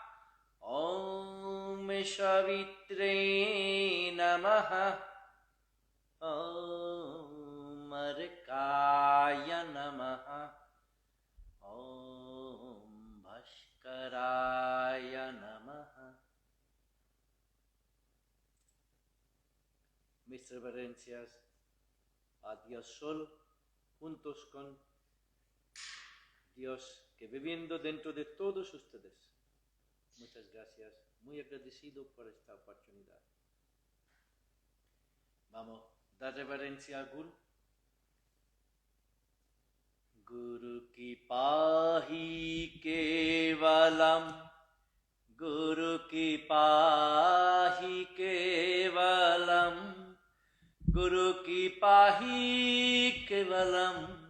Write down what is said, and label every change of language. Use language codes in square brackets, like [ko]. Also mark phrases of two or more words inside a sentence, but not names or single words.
[sa] ॐ सवित्रे नमः. ॐ अर्काय नमः. ॐ भास्कराय नमः. [es] Mis reverencias a Dios Sol, juntos con Dios que viviendo dentro de todos ustedes. Muchas gracias, muy agradecido por esta oportunidad. Vamos a dar reverencia a Guru. [sa] गुरु कृपा हि केवलम्. गुरु कृपा हि केवलम्. गुरु कृपा हि केवलम्.